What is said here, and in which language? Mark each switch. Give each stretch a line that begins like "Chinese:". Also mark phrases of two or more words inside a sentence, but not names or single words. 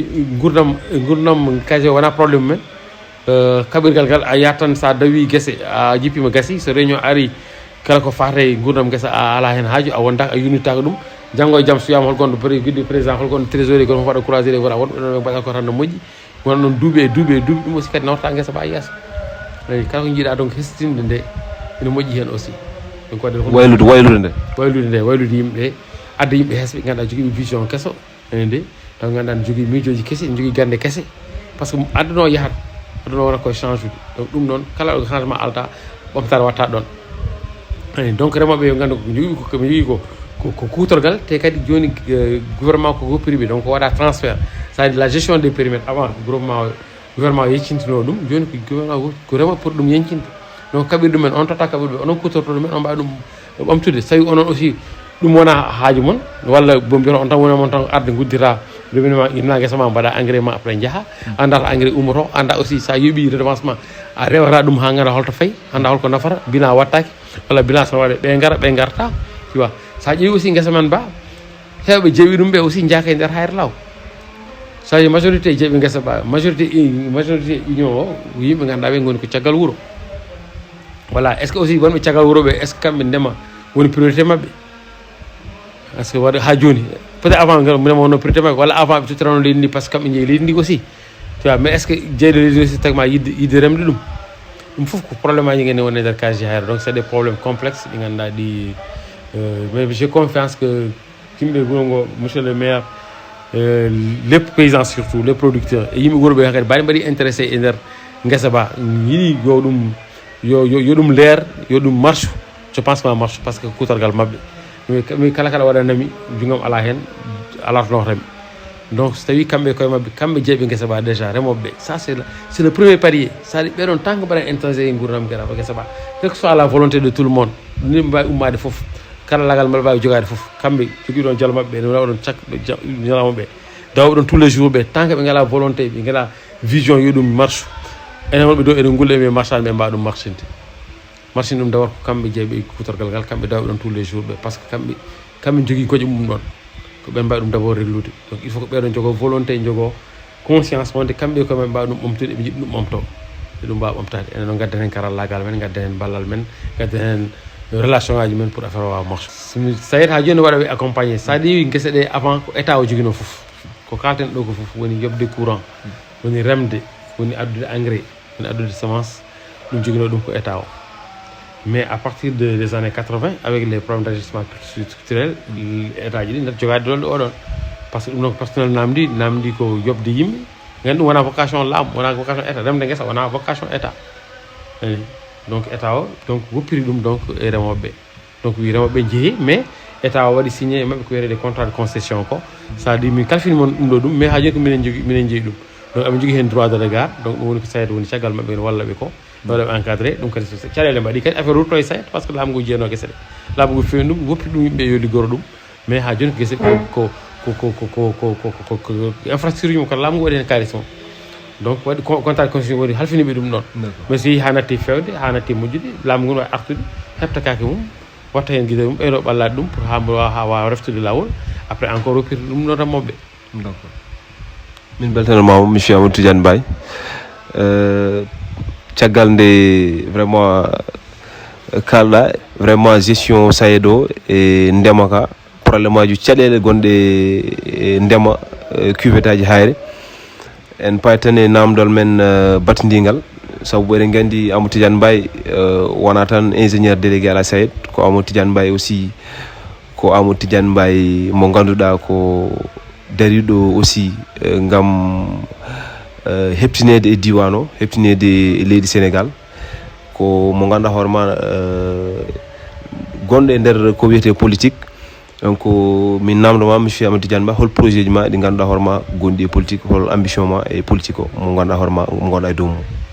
Fula: gurdam casier o wona probléme men kaɓirgal ngal a yahat tan sa dawi guesse a jippima gassi so réunion ari kala ko fate gurdam guessa a ala hen haaju a wondaka a yunitaka ɗum janggo e jaam so wiyama holgonɗo
French: guide président
Fula: holgonɗo trésorier gono waɗa croisé wona wonɓe ɗon ɓe mbaɗa ko tan no moƴƴi wona noon duuɓi e duuɓi e duuɓi ɗum aussi kadi nawta guessa ba yesso eyyi kala ko jiiɗa donc hestinde nde ene moƴƴi hen
French: aussi donc
Fula: wadde waylude yimɓeɓe adda yimɓe hesɓe ganduɗa joguiɓe vision kesso ene nde taw ganduɗa ne jogui miijoji kesi ne jogui gande kese
French: par ce que
Fula: adduno yahat adduno wona koye change ude donc ɗum noon kala ɗo changement alta ɓamtare watta ɗon eyyi donc remoɓe yo gandu ko jogui ko kutorgal te kadi joni gouvernement ko
French: privé donc
Fula: waɗa
French: transfert c'est à dire la gestion des périmètres avant
Fula: gouvernement yeccintino ɗum joni ko gouvernement ko remoɓe pour ɗum yencinde donc kaɓirɗe men on totta kaɓirɗe onon kutortoɗe men on mbawi ɗum ɓamtude so tawi onon aussi ɗum wona haaju mon walla bo mbiyata on tan woni mon tan arde guddira robinement inna guessa ma mbaɗa engrais ma après jaaha anda to engrais ummoto anda aussi sa yoɓi redevance ma a rewata ɗum ha ganda holto fayi anda holko nafata bilan wattaki walla bilan sono waɗe ɓe garta
French: tu vois
Fula: sa ƴeewi aussi guessa men ba hewɓe jeewi ɗum ɓe aussi jaaka e nder hayre law so tawi majorité jeeɓi guessa ba
French: majorité union
Fula: o yimɓe ganduɗa ɓe goni ko caggal wuuro
French: voilà est ce que aussi
Fula: wonɓe caggal wuuro ɓe
French: est ce que
Fula: kamɓe ndema woni priorité mabɓe
French: par ce que
Fula: waɗa ha joni
French: peut être avant
Fula: ndema wonno priorité mabɓe walla avant ɓe tottirano leydi ndi
French: par ce que
Fula: kamɓe jeeyi leydi ndi
French: aussi tu vois mais est ce que
Fula: jeyde leydi aussi tagma yidde remde ɗum foof ko probléme aji gandi wonde nder casier hayre
French: donc c'est des problèmes complexes
Fula: ɗi ganduɗa ɗi
French: mais j'ai confiance que
Fula: yimɓe wuuro ngo
French: monsieur le maire les paysans surtout les
Fula: producteurs e yimɓe wuuro ɓe kadi mbaɗi mbaɗi intéressé e nder guessa ba yiiɗi yo ɗum yo ɗum leer yo ɗum
French: marche je pense
Fula: ma
French: marche par ce que
Fula: kutorgal mabɓe mi kala waɗanami jungam ala hen ala to notami donc so tawi kamɓe koye mabɓe kamɓe jeeɓe guessa ba déjà remoɓeɓe ça
French: c'est le premier palier ça dit
Fula: ɓeɗon
French: tant que
Fula: mbaɗa intéressé e gurdam guessa ba
French: quel que soit la volonté de tout le monde
Fula: ni mbawi ummade foof kala lagal mbaɗa mbawi jogade foof kamɓe jogui ɗon jalo mabɓe ne waɗon cak ñalawmaɓe dawa ɗon
French: tous les jours
Fula: ɓe
French: tant que
Fula: ɓe ngala volonté ɓe ngala vision yo ɗum marche enen wonɓe ɗo eɗen gulla ɓe marchade ɓe mbawa ɗum marchinde ɗum dawat ko kamɓe jeeɓe kutorgal ngal kamɓe dawa ɗon
French: tous les jours
Fula: ɓe
French: par ce que
Fula: kamɓe jogui goƴe mum ɗon ko ɓe mbawi ɗum
French: d' abord
Fula: reglude
French: donc il faut
Fula: ko ɓeɗon jogo volonté jogo conscience wonde kamɓe koye mbawi ɗum ɓamtude ɓe jiɗi ɗum ɓamto ɓe ɗum mbawa ɓamtade enen noon gadden hen karallagal men gadden hen ballal men gadden hen relation ngaji men
French: pour affaire
Fula: o wawa marche so tawi ha joni waɗa ɓe accompagné sa ɗeewi guesse ɗe avant ko état o joguino foof ko kalten ɗo ko fof woni yobde courant woni remde woni addude engrais woni addude semence ɗum jogino ɗum ko état o
French: mais à partir des années 80 avec les problèmes d'ajustement structurel état
Fula: ji ɗi ndat jogade ɗon oɗon
French: par ce que
Fula: ɗum noon ko personnel namdi ko yobde yimɓe gandi ɗum wona vocation laamu wona
French: vocation état
Fula: remde guesa wona
French: vocation état donc état
Fula: o donc woppiri ɗum donc e remoɓeɓe donc wi remoɓeɓe jeehi
French: mais état
Fula: o waɗi signé e maɓɓe ko wiyete
French: des contrats de concession
Fula: ko
French: ça dit
Fula: min kalfini moon ɗum ɗo ɗum mais ha joni ko minen jeeyi ɗum donc amin jogui hen
French: droit de regard donc
Fula: ɗum woni ko SAED woni caggal maɓɓe ne wallaɓe ko waɗaɓe encadré ɗum kadi caɗele mbaɗi kadi affaire rutto e SAED
French: par ce que
Fula: laamu ngu jeeyano guese ɗe laamu ngu fewi ɗum woppi ɗum yimɓe yo liggoro ɗum mais ha joni ko guese ko infrastructure mum kala laamu ngu waɗi hen kalis mum donc waɗi
French: contrat de concession
Fula: woni halfiniɓe ɗum ɗon mais so yeehi ha natti fewde ha natti moƴƴude laamu ngu wawi artude hebta kake mum watta hen guide mum ɓeydo ɓallade ɗum pour ha wawa reftude lawol
French: après encore
Fula: woppirde ɗum ɗon remoɓeɓe d'accord min beltanimama monsieur Amadou Tidiane Mbaye caggal nde vraiment kalɗa
French: vraiment gestion
Fula: SAED o e ndema ka probléme aji caɗele gonɗe e ndema cuvette aji hayre en paytan e namdal men batidingal sabu eɗen gandi Amadou Tidiane Mbaye wona tan
French: ingénieur délégué à la SAED
Fula: ko Amadou Tidiane Mbaye aussi ko Amadou Tidiane Mbaye mo ganduɗa ko dariɗo aussi ngam heptinede e diwan o heptinede e leydi Sénégal ko mo ganduɗa hoorema gonɗo e nder ko wiyete
French: politique donc
Fula: min namdoma monsieur Amadou Tidiane Mbaye hol projet ji ma ɗi ganduɗa hoorema gonɗi e politique hol ambition ma e politique o mo ganduɗa hoorema mo gonɗa e dow mum